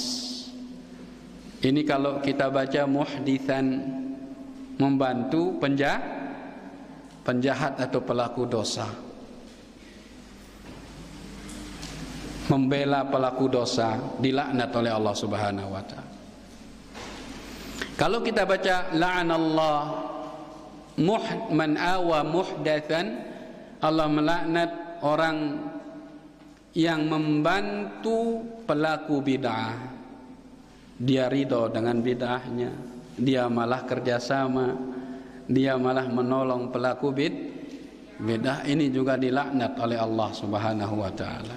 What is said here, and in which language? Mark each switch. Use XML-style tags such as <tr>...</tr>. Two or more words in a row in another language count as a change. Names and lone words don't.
<id>Ini kalau kita baca muhditsan, membantu penjahat atau pelaku dosa, membela pelaku dosa, dilaknat oleh</id> <ar>الله سبحانه وتعالى.</ar> <id>Kalau kita baca</id> <ar>لعن الله من آوى محدثا,</ar> <id>Allah melaknat orang yang membantu pelaku bid'ah. dia ridho dengan bid'ahnya, dia malah kerjasama, dia malah menolong pelaku bid'ah, ini juga dilaknat oleh</id> <ar>الله سبحانه وتعالى.</ar>